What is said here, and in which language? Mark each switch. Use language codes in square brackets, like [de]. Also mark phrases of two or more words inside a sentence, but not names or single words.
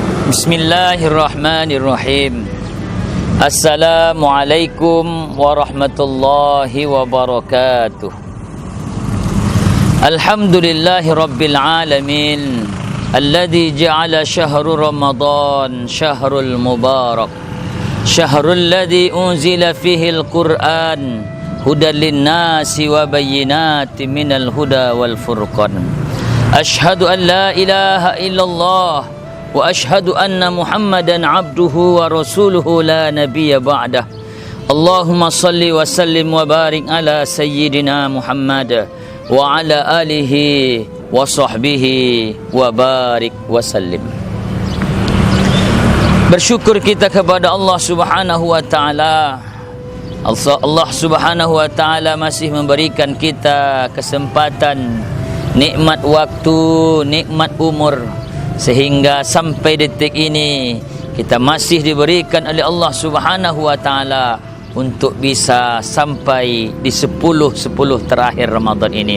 [ar] بسم الله الرحمن الرحيم. السلام عليكم ورحمة الله وبركاته. الحمد لله رب العالمين, الذي جعل شهر رمضان شهر المبارك، شهر الذي أنزل فيه القرآن هدى للناس وبينات من الهدى والفرقان. أشهد أن لا إله إلا الله وأشهد أن محمدا عبده ورسوله لا نبي بعده. اللهم صل وسلم وبارك على سيدنا محمد وعلى آله وصحبه وبارك وسلم. [id] Bersyukur kita kepada Allah [ar] سبحانه وتعالى. [id] Allah [ar] سبحانه وتعالى [id] masih memberikan kita kesempatan, nikmat waktu, nikmat umur, sehingga sampai detik ini kita masih diberikan oleh Allah [ar] سبحانه وتعالى [id] untuk bisa sampai di 10 terakhir Ramadan ini.